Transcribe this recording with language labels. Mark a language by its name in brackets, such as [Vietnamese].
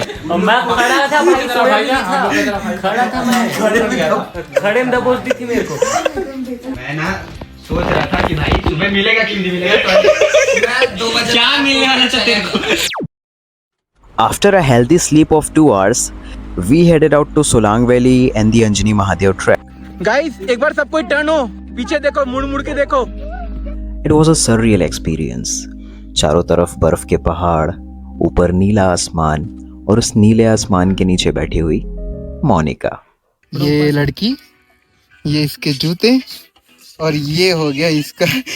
[Hindi] और मैं खड़ा था भाई, सोया नहीं था, खड़ा था मैं, खड़े में दबोच दी थी मेरे को। मैं ना सोच रहा था कि भाई तुम्हें मिलेगा कि नहीं मिलेगा, मैं 2 बजे क्या मिलने वाला था तेरे को। [English] After a healthy sleep of 2 hours, we headed out to Solang Valley and the Anjani Mahadev trek. [Hindi] Guys एक बार सब कोई टर्न हो, पीछे देखो, मुड़ के देखो। [English] It was a surreal experience. [Hindi] चारों तरफ बर्फ के पहाड़, ऊपर नीला आसमान और उस नीले आसमान के नीचे बैठी हुई मोनिका। ये लड़की, ये इसके जूते और ये हो गया इसका